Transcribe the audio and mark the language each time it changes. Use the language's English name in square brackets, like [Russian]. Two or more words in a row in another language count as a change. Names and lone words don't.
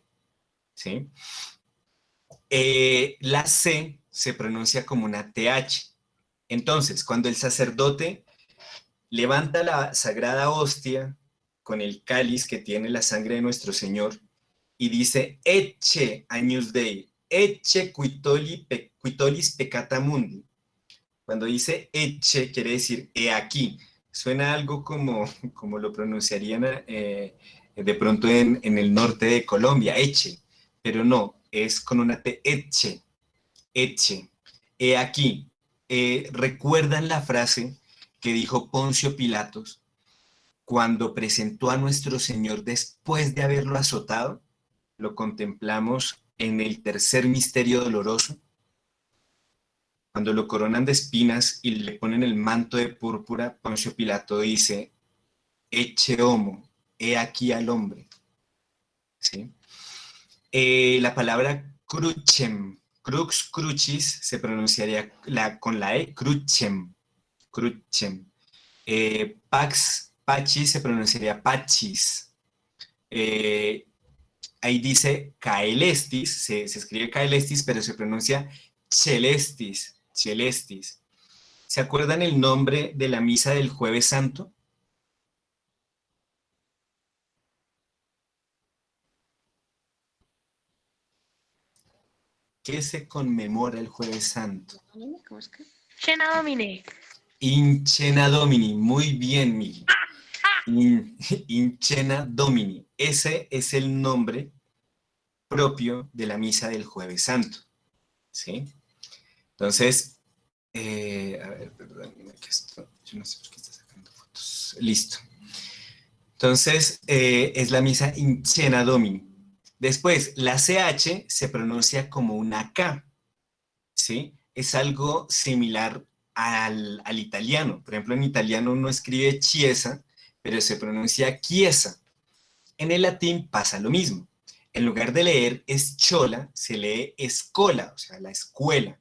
[Spanish] ¿Sí? La C se pronuncia como una TH. Entonces, cuando el sacerdote levanta la sagrada hostia con el cáliz que tiene la sangre de nuestro Señor y dice, [Latin] ecce agnus Dei, ecce quitolis peccata mundi. [Spanish] Cuando dice ecce, quiere decir he aquí. Suena algo como lo pronunciarían de pronto en el norte de Colombia, ecce, pero no, es con una T, [Latin] ecce, ecce, [Spanish] he aquí. ¿Recuerdan la frase que dijo Poncio Pilatos cuando presentó a nuestro Señor después de haberlo azotado? Lo contemplamos en el tercer misterio doloroso, cuando lo coronan de espinas y le ponen el manto de púrpura. Poncio Pilato dice, [Latin] ecce homo, [Spanish] he aquí al hombre. ¿Sí? La palabra [Latin] crucem, crux, crucis, [Spanish] se pronunciaría con la E, [Latin] crucem, crucem. Pax, pachis, [Spanish] se pronunciaría pachis. Ahí dice caelestis, se escribe caelestis, pero se pronuncia [Latin] celestis, celestis. [Spanish] ¿Se acuerdan el nombre de la misa del Jueves Santo? ¿Qué se conmemora el Jueves Santo? ¿Cómo es que? [Latin] Cena Domine. In cena Domini, [Spanish] muy bien, Miguel. [Latin] In cena Domini, [Spanish] ese es el nombre propio de la misa del Jueves Santo, ¿sí? Entonces, a ver, perdón, yo no sé por qué está sacando fotos. Listo. Entonces, es la misa [Latin] in cena Domini. [Spanish] Después, la CH se pronuncia como una K, ¿sí? Es algo similar al italiano. Por ejemplo, en italiano uno escribe chiesa, pero se pronuncia chiesa. En el latín pasa lo mismo. En lugar de leer eschola, se lee escola, o sea, la escuela.